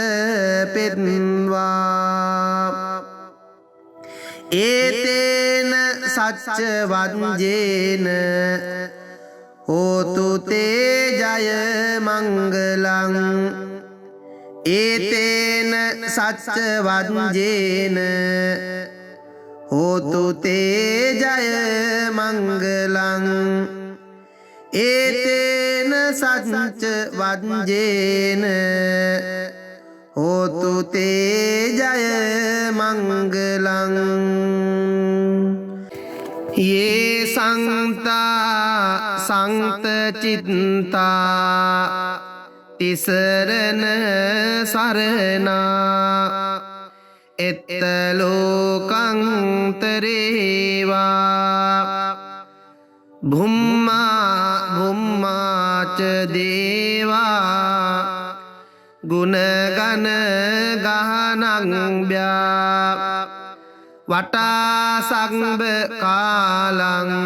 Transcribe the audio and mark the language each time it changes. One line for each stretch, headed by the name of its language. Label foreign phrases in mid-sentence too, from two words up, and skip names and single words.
Pali: පෙත්වා ඒතේන සච්ච වංජේන හෝතු තේ ජය මංගලං ඒතේන සච්ච වංජේන හෝතු තේ ජය මංගලං ඒතේන සච්ච වංජේන හෝතු තේ ජය මංගලං යේ සංතා සංත චිත්තා තිසරණ සරණා එත්ත ලෝකංතරේවා භුම්මා භුම්මාච දේවා ගුණගන ගහනං භ්‍යා වටා සංබ කාලං